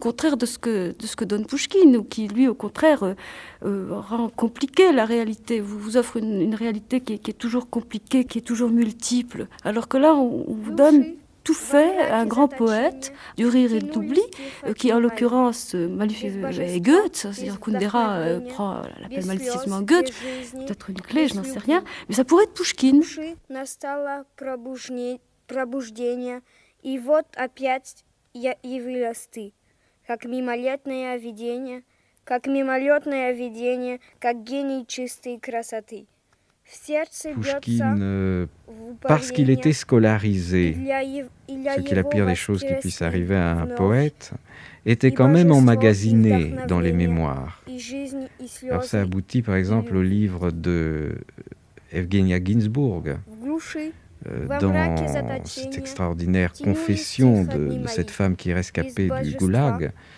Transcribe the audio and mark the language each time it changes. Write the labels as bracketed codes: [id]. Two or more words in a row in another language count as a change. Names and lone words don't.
[fr] contraire de ce que donne Pouchkine, ou qui, lui, au contraire, rend compliquée la réalité, vous offre une réalité qui est toujours compliquée, qui est toujours multiple, alors que là, on vous donne tout fait à un grand poète du rire et de l'oubli, qui en l'occurrence est Goethe, c'est-à-dire Kundera l'appelle malicieusement Goethe, peut-être une clé, je n'en sais rien, mais ça pourrait être Pouchkine. [ru] Как мимолетное видение, как гений чистой красоты. [fr] Pouchkine, parce qu'il était scolarisé, ce qui est la pire des choses qui puisse arriver à un poète, était quand même emmagasiné dans les mémoires. Alors ça aboutit par exemple au livre de Evgenia Ginzburg, dans cette extraordinaire confession de cette femme qui est rescapée du goulag.